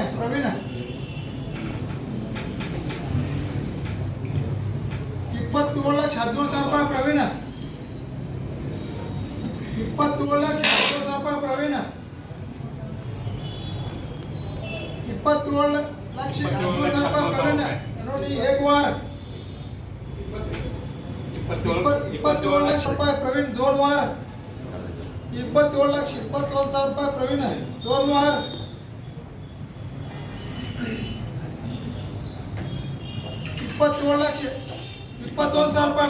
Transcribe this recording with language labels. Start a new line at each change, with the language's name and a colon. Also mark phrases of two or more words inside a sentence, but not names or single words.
Kannada: ಪ್ರವೀಣ 27,17,000 ರೂಪಾಯಿ. ಪ್ರವೀಣ 27,17,000 ರೂಪಾಯಿ. ಪ್ರವೀಣ 27,17,000 ರೂಪಾಯಿ.
Marathi: ಪ್ರವೀಣ ನೋಡಿ एक वार 27 लाख रुपये. प्रवीण 2 वार 27,22,000 रुपये. प्रवीण 2 वार 27,22,000 रुपये.